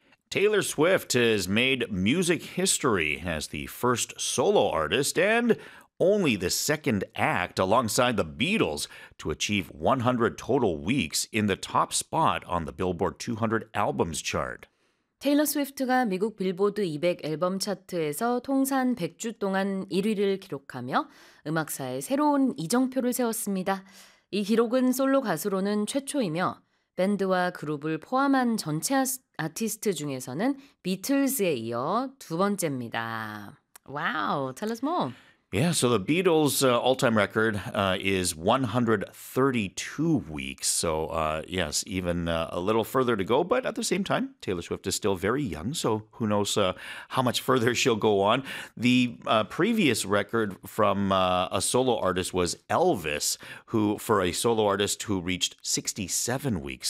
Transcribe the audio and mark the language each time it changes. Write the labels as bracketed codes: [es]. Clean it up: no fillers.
[en] Taylor Swift has made music history as the first solo artist and only the second act alongside the Beatles to achieve 100 total weeks in the top spot on the Billboard 200 albums chart. [ko] 테일러 스위프트가 미국 빌보드 200 앨범 차트에서 통산 100주 동안 1위를 기록하며 음악사의 새로운 이정표를 세웠습니다. 이 기록은 솔로 가수로는 최초이며 밴드와 그룹을 포함한 전체 아티스트 중에서는 비틀즈에 이어 두 번째입니다. [en] Wow, tell us more. Yeah, so the Beatles' all-time record is 132 weeks. So, yes, even a little further to go. But at the same time, Taylor Swift is still very young. So who knows how much further she'll go on. The previous record from a solo artist was Elvis, who for a solo artist who reached 67 weeks.